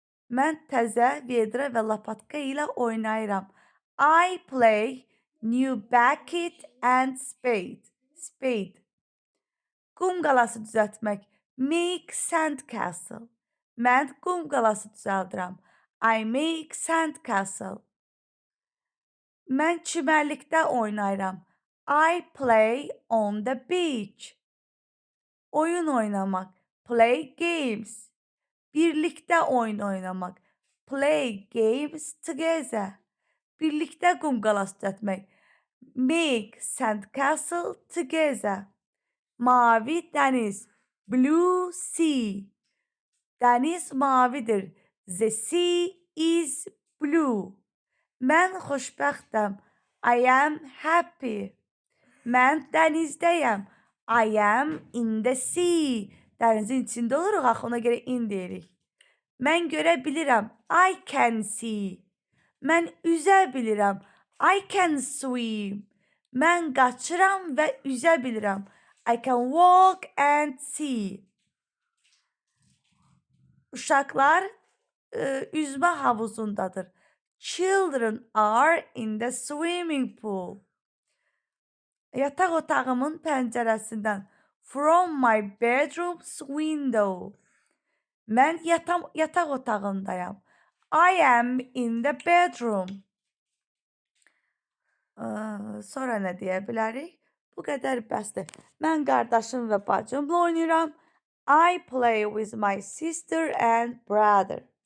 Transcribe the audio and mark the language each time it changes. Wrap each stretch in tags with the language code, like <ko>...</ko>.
<az>Mən təzə vedrə və lapatka ilə oynayıram.</az> <en>I play new bucket and spade.</en> <az>Qum qalası düzəltmək.</az> <en>Make sand castle.</en> <az>Mən qum qalası düzəldirəm.</az> <en>I make sand castle.</en> <az>Mən çimərlikdə oynayıram.</az> <en>I play on the beach.</en> <az>Oyun oynamaq.</az> <en>Play games.</en> <az>Birlikdə oyun oynamaq.</az> <en>Play games together.</en> <az>Birlikdə qum qalası düzəltmək.</az> <en>Make sand castle together.</en> <az>Mavi dəniz.</az> <en>Blue sea.</en> <az>Dəniz mavidir.</az> <en>The sea is blue.</en> <az>Mən xoşbəxtəm.</az> <en>I am happy.</en> <az>Mən dənizdəyəm.</az> <en>I am in the sea.</en> <az>Dənizin içində oluruq, axı ona görə in deyirik. Mən görə bilirəm.</az> <en>I can see.</en> <az>Mən üzə bilirəm.</az> <en>I can swim.</en> <az>Mən qaçıram və üzə bilirəm.</az> <en>I can walk and see.</en> <az>Uşaqlar üzmə havuzundadır.</az> <en>Children are in the swimming pool.</en> <az>Yataq otağımın pəncərəsindən.</az> <en>From my bedroom's window.</en> <az>Mən yataq otağındayım.</az> <en>I am in the bedroom.</en> <az>Sonra nə deyə bilərik? Bu qədər bəsdir. Mən qardaşım və bacımla oynayıram.</az> <en>I play with my sister and brother.</en>